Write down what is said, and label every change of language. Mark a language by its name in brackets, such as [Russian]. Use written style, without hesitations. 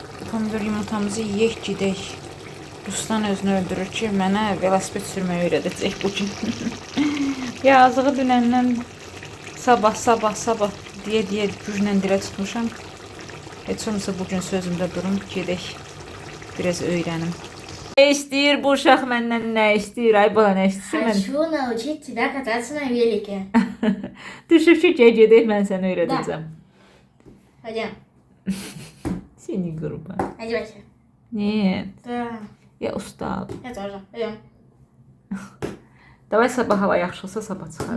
[Azerbaijani] Pomidor yumurtamızı yeyək, gedək. Ruslan özünü öldürür ki, mənə velosiped sürməyi öyrədəcək bugün. Yazığı dünəndən sabah deyə güclə dilə tutmuşam. Heç olmasa bugün sözümdə durum, gedək, biraz öyrənim. Nə istəyir bu uşaq məndən, nə istəyir? Ay bala, nə istəyir? [Russian] Хочу научить тебя кататься на велике. [Azerbaijani] Düşüb ki, gedək, mən səni öyrədəcəm. [Russian] Пойдем. [Azerbaijani] Seni qurban. [Russian] Одевайся. Нет, Да. я устал. Я тоже. Пойдем. Давай [Azerbaijani] sabah hava yaxşı olsa sabah çıxaq.